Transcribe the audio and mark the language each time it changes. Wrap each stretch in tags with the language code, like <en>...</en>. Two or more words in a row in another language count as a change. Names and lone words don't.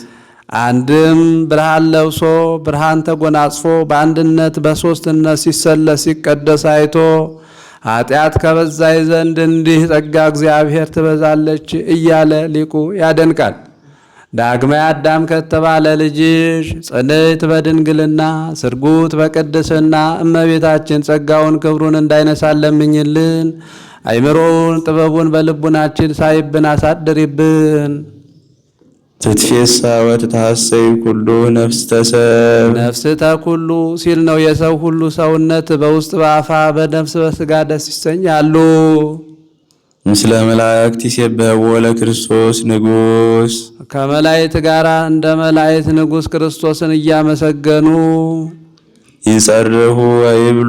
<am>አንድም ብርሃን ለብሶ ብርሃን ተጎናጽፎ በአንድነት በሦስትነት ሲሰለስ ሲቀደስ አይቶ ኃጢአት ከበዛይ ዘንድ እንዲህ ጸጋ እግዚአብሔር ትበዛለች እያለ ሊቁ ያደንቃል። ዳግማይ አዳም ከተባለ ልጅሽ ጽንዕት በድንግልና ስርጉት በቅድስና እመቤታችን ጸጋውን ክብሩን እንዳይነሳን ለምኝልን። አይምሮውን ጥበቡን በልቡናችን ሳይብን አሳድሪብን።</am> <gez>ትትፌሳ ወትታሰይ ኩሉ ነፍስተ ሰብ ነፍስተ ኩሉ</gez> <am>ሲል ነው። የሰው ሁሉ ሰውነት በውስጥ በአፋ በነፍስ በስጋ ደስ ይሰኛሉ።</am> <gez>ምስለ መላእክት ይሴብሕዎ ለክርስቶስ ንጉሥ</gez> <am>ከመላእክት ጋር እንደ መላእክት ንጉሥ ክርስቶስን እያመሰገኑ</am> <gez>ይጸርሁ ወይብሉ</gez>